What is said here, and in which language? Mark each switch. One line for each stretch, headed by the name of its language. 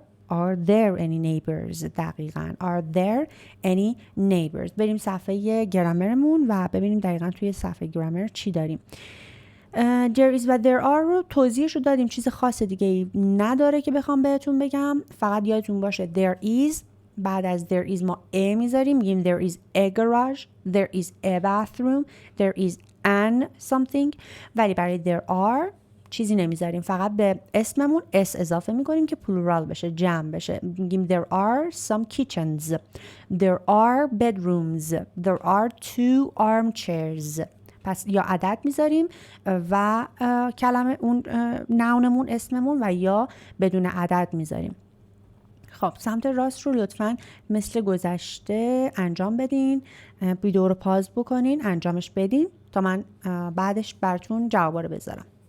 English: Are there any neighbors؟ دقیقاً. Are there any neighbors؟
Persian: بریم صفحه گرامرمون و ببینیم دقیقاً توی صفحه گرامر چی داریم. There is و there are رو توضیحش رو دادیم. چیز خاص دیگه ای نداره که بخوام بهتون بگم. فقط یادتون باشه there is بعد از there is ما a میذاریم.
English: میگیم there is a garage. There is a bathroom. There is an something.
Persian: ولی برای there are چیزی نمیذاریم. فقط به اسممون s اضافه میکنیم که پلورال بشه، جمع بشه.
English: میگیم there are some kitchens. There are bedrooms. There are 2 armchairs.
Persian: پس یا عدد میذاریم و کلمه اون نونمون اسممون و یا بدون عدد میذاریم. خب سمت راست رو لطفاً مثل گذشته انجام بدین. ویدیو رو پاز بکنین، انجامش بدین تا من بعدش براتون جوابا رو بذارم.